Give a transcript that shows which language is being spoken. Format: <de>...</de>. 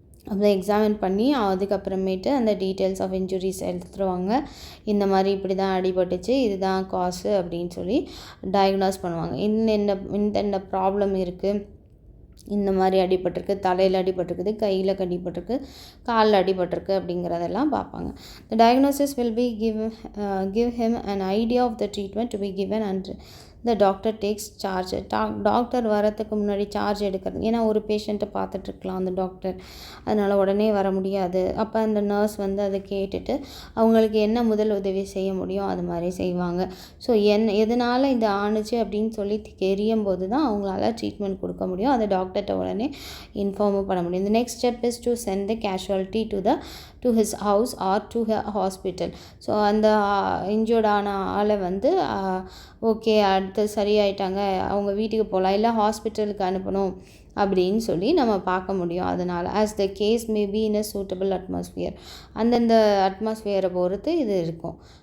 <ta>அப்போ எக்ஸாமின் பண்ணி அதுக்கப்புறமேட்டு அந்த</ta> <en>details of injuries</en> <ta>எடுத்துருவாங்க. இந்த மாதிரி இப்படி தான் அடிபட்டுச்சு, இதுதான் காசு அப்படின்னு சொல்லி டயக்னோஸ் பண்ணுவாங்க. இந்த ப்ராப்ளம் இருக்குது, இந்த மாதிரி அடிபட்டிருக்கு, தலையில் அடிபட்டிருக்குது, கையில் அடிபட்டிருக்கு, காலில் அடிபட்டிருக்கு அப்படிங்கிறதெல்லாம் பார்ப்பாங்க.</ta> <en>The diagnosis will be give him an idea of the treatment to be given and the doctor takes charge.</en> <ta>Doctor வரத்துக்கு முன்னாடி சார்ஜ் எடுக்கிறது. ஏன்னா ஒரு பேஷண்ட்டை பார்த்துட்ருக்கலாம் அந்த டாக்டர், அதனால் உடனே வர முடியாது. அப்போ அந்த நர்ஸ் வந்து அதை கேட்டுட்டு அவங்களுக்கு என்ன முதல் உதவி செய்ய முடியும் அது மாதிரி செய்வாங்க. ஸோ எதனால் இது ஆணுச்சு அப்படின்னு சொல்லி தெரியும் போது தான் அவங்களால ட்ரீட்மெண்ட் கொடுக்க முடியும். அதை டாக்டர்கிட்ட உடனே இன்ஃபார்மும் பண்ண முடியும்.</ta> <en>The next step is to send the casualty to his house or to a hospital.</en> <ta>So அந்த இன்ஜூர்டான ஆளை வந்து ஓகே அடுத்து சரியாயிட்டாங்க, அவங்க வீட்டுக்கு போகலாம், இல்லை ஹாஸ்பிட்டலுக்கு அனுப்பணும் அப்படின்னு சொல்லி நம்ம பார்க்க முடியும். அதனால்</ta> <en>as the case may be in a suitable atmosphere,</en> <ta>அந்தந்த அட்மாஸ்ஃபியரை பொறுத்து இது இருக்கும்.</ta>